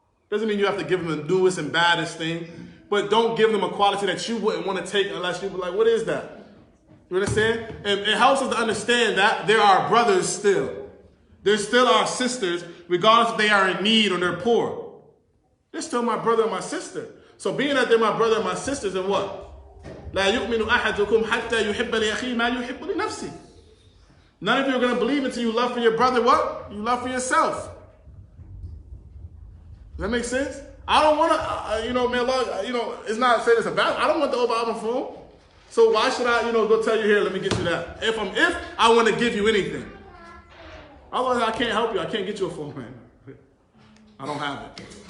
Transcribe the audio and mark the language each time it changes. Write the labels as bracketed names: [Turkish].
[English] Doesn't mean you have to give them the newest and baddest thing, but don't give them a quality that you wouldn't want to take unless you were like, what is that? You understand? And it helps us to understand that they're our brothers still. They're still our sisters, regardless if they are in need or they're poor. They're still my brother and my sister. So being that they're my brother and my sisters, then what? [Arabic] لا يؤمن أحدكم حتى يحب لأخيه ما يحب لنفسه. [English] None of you are going to believe until you love for your brother what? You love for yourself. Does that make sense? I don't want to, man, Allah, it's not saying it's a bad. I don't want the Obama phone. So why should I, go tell you here, let me get you that. If I want to give you anything. Otherwise, I can't help you. I can't get you a phone, man. I don't have it.